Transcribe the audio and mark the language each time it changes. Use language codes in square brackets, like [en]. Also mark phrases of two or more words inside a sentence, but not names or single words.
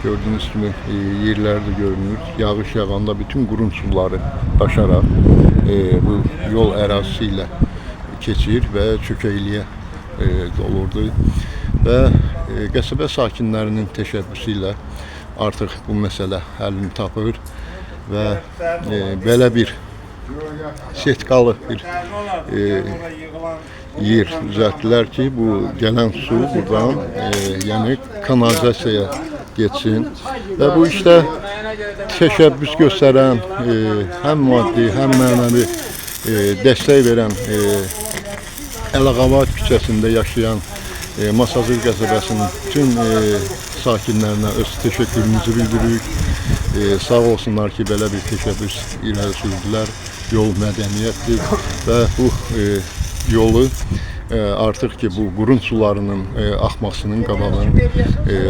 [az] Gördüğünüz kimi yerlərdə görünür. Yağış yağanda bütün qurun suları daşaraq bu yol ərazisi ilə keçir və çökəkliyə dolurdu. Və qəsəbə sakinlərinin təşəbbüsü ilə artıq bu məsələ həllini tapır və belə bir setkalı bir [tr] yer düzelttiler ki bu gelen su buradan yani kanalizasiyaya geçsin ve bu işte teşebbüs gösteren hem maddi hem mənəvi destek veren Ələqava küçəsində yaşayan Masazır qəsəbəsinin bütün sakinlerine öz teşekkürümüzü bildiririk. [az] Sağ olsunlar ki belə bir teşebbüs ileri sürdülər. Yol mədəniyyətdir və bu yolu artıq ki bu qurun sularının axmasının qabağını aldılar.